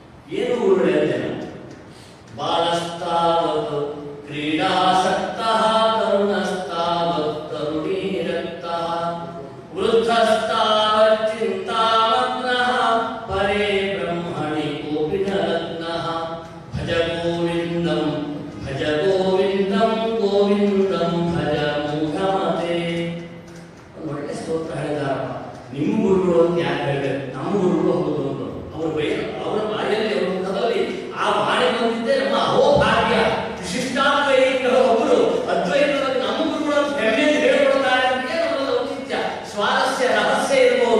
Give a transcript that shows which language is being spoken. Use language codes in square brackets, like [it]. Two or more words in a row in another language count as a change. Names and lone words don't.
[kn] ಏನು ಗುರುಗಳೇ ಅಂದೇನ [sa] ಬಾಲಸ್ತಾವತ್ ಕ್ರೀಡಾಸಕ್ತಃ ತರುಣಸ್ತಾವತ್ ತರುಣೀರಕ್ತಃ ವೃದ್ಧಸ್ತಾವತ್ ಚಿಂತಾಮಗ್ನಃ ಪರೇ ಬ್ರಹ್ಮಣಿ ಕೋಪಿ ನ ರತ್ನಃ ಭಜ ಗೋವಿಂದಂ ಭಜ ಗೋವಿಂದಂ ಗೋವಿಂದಂ ಭಜ ಮೂಢಮತೆ. [kn] ಒಳ್ಳೆ ಸ್ತೋತ್ರ ಹೇಳಿದಾರಪ್ಪ. ನಿಮ್ಮ ಗುರುಗಳು ಅಂತ ಯಾಕೆ ಹೇಳಿದೆ? ನಮ್ಮ ಗುರುಗಳು ಹೌದು ಅಂತ ಅವರ ಬಾಯಲ್ಲಿ ಅವರ ಮುಖದಲ್ಲಿ ಆ ಬಾಣಿ ಬಂದಿದ್ದೆ ನಮ್ಮ ಅಹೋಭಾಗ್ಯ. ವಿಶಿಷ್ಟಾದ್ವೈತ ಒಬ್ಬರು ಅದ್ವೈತದಲ್ಲಿ ನಮ್ಮ ಗುರುಗಳು ಹೆಮ್ಮೆ ಹೇಳಿಕೊಡ್ತಾರೆ ಅಂತ ನಮ್ಮಲ್ಲಿ ಔಚಿತ್ಯ ಸ್ವಾರಸ್ಯ ರಹಸ್ಯ ಇರಬಹುದು.